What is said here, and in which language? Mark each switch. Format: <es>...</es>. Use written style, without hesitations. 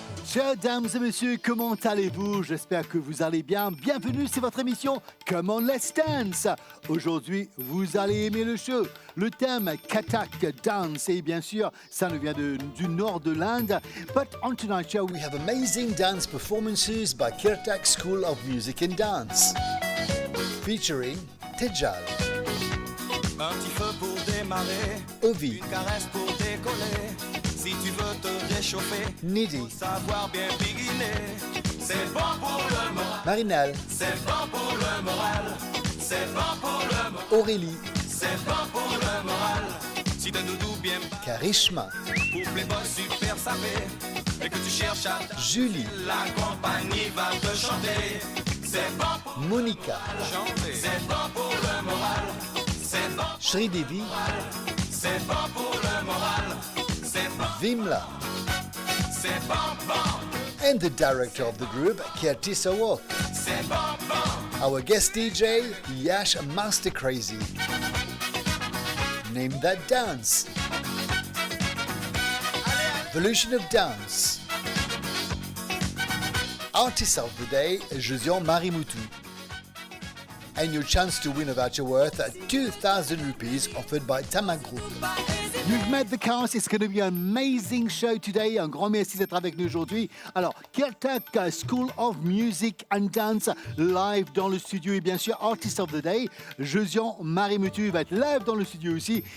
<fr>Chers dames et messieurs, comment allez-vous? J'espère que vous allez bien. Bienvenue, c'est votre émission Come on, Let's Dance. Aujourd'hui, vous allez aimer le show. Le thème Kathak Dance, et bien sûr, ça nous vient du nord de l'Inde.</fr> <en>But on tonight's show, we have amazing dance performances by Kathak School of Music and Dance, featuring Tejal,</en> <fr>un petit feu pour démarrer, Ovi, une caresse pour décoller. Si tu veux te réchauffer, Nidhi, faut savoir bien biguiner. C'est bon pour le moral, Marinal, c'est bon pour le moral, c'est bon pour le moral, Aurélie, c'est bon pour le moral. Si t'as doudou bien Karishma, pour Playboy super sapé, et que tu cherches à Julie, la compagnie va te chanter. C'est bon pour Monica, chanter, c'est bon pour le moral, c'est bon, Sridevi, c'est bon pour le moral, c'est bon, Vimla, c'est bon, bon,</fr> <en>and the director of the group, Kirti Sawok.</en> <fr>c'est bon, bon.</fr> <en>Our guest DJ, Yash Master Crazy. Name that dance. Evolution of Dance. Artist of the Day, Josion Marimutu. And your chance to win a voucher worth 2,000 rupees offered by Tamag Group. You've met the cast. It's going to be an amazing show today.</en> <fr>Un grand merci d'être avec nous aujourd'hui. Alors, Kathak School of Music and Dance live dans le studio et bien sûr Artist of the Day, Josion Marimutu va être live dans le studio aussi.</fr>